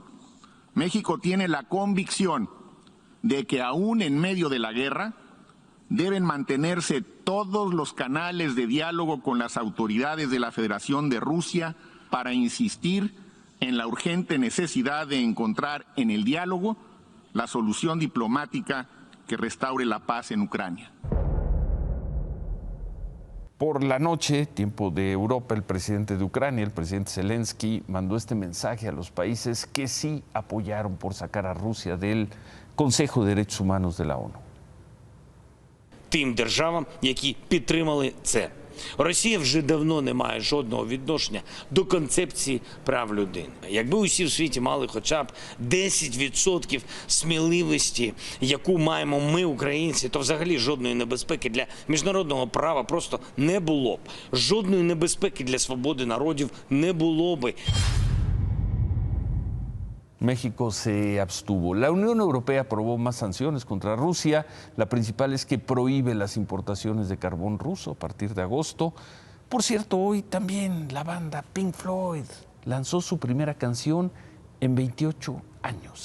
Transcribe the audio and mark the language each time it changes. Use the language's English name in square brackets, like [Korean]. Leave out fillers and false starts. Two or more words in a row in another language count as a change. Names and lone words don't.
[Spanish] México tiene la convicción de que aún en medio de la guerra deben mantenerse todos los canales de diálogo con las autoridades de la Federación de Rusia para insistir en la urgente necesidad de encontrar en el diálogo la solución diplomática que restaure la paz en Ucrania. Por la noche, tiempo de Europa, el presidente de Ucrania, el presidente Zelensky, mandó este mensaje a los países que sí apoyaron por sacar a Rusia del Consejo de Derechos Humanos de la ONU. [Ukrainian] Тим державам, які підтримали це. Росія вже давно не має жодного відношення до концепції прав людини. Якби усі в світі мали хоча б 10% сміливості, яку маємо ми, українці, то взагалі жодної небезпеки для міжнародного права просто не було б. Жодної небезпеки для свободи народів не було би. [Spanish] México se abstuvo. La Unión Europea aprobó más sanciones contra Rusia. La principal es que prohíbe las importaciones de carbón ruso a partir de agosto. Por cierto, hoy también la banda Pink Floyd lanzó su primera canción en 28 años.